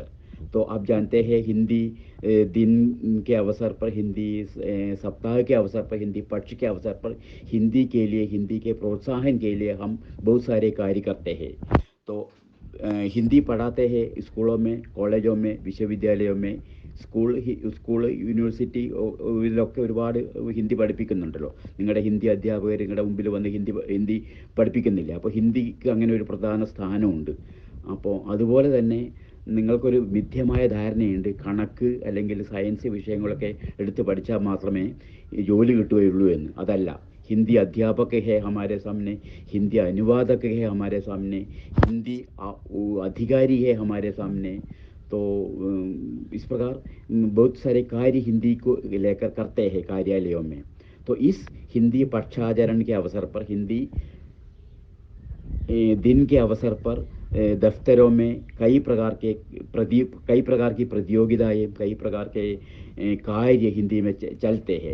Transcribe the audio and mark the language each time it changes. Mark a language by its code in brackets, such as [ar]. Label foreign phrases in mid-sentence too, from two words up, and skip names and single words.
[hi] तो आप जानते हैं हिंदी दिन के अवसर पर, हिंदी सप्ताह के अवसर पर, हिंदी पक्ष के अवसर पर हिंदी के लिए, हिंदी के प्रोत्साहन के लिए हम बहुत सारे कार्य करते हैं। तो हिंदी पढ़ाते हैं स्कूलों में, कॉलेजों में, विश्वविद्यालयों में। [ml] സ്കൂൾ യൂണിവേഴ്സിറ്റി ഇതിലൊക്കെ ഒരുപാട് ഹിന്ദി പഠിപ്പിക്കുന്നുണ്ടല്ലോ. നിങ്ങളുടെ ഹിന്ദി അധ്യാപകർ നിങ്ങളുടെ മുമ്പിൽ വന്ന് ഹിന്ദി പഠിപ്പിക്കുന്നില്ല. അപ്പോൾ ഹിന്ദിക്ക് അങ്ങനെ ഒരു പ്രധാന സ്ഥാനമുണ്ട്. അപ്പോൾ അതുപോലെ തന്നെ നിങ്ങൾക്കൊരു മിഥ്യമായ ധാരണയുണ്ട്, കണക്ക് അല്ലെങ്കിൽ സയൻസ് വിഷയങ്ങളൊക്കെ എടുത്ത് പഠിച്ചാൽ മാത്രമേ ജോലി കിട്ടുകയുള്ളൂ എന്ന്. അതല്ല, [hi] हिंदी अध्यापक है हमारे सामने, हिंदी अनुवादक है हमारे सामने, हिंदी अधिकारी है हमारे सामने। तो इस प्रकार बहुत सारे कार्य हिंदी को लेकर करते हैं कार्यालयों में। तो इस हिंदी पक्षाचरण के अवसर पर, हिंदी दिन के अवसर पर दफ्तरों में कई प्रकार की प्रतियोगिताएं, कई प्रकार के कार्य हिंदी में चलते हैं।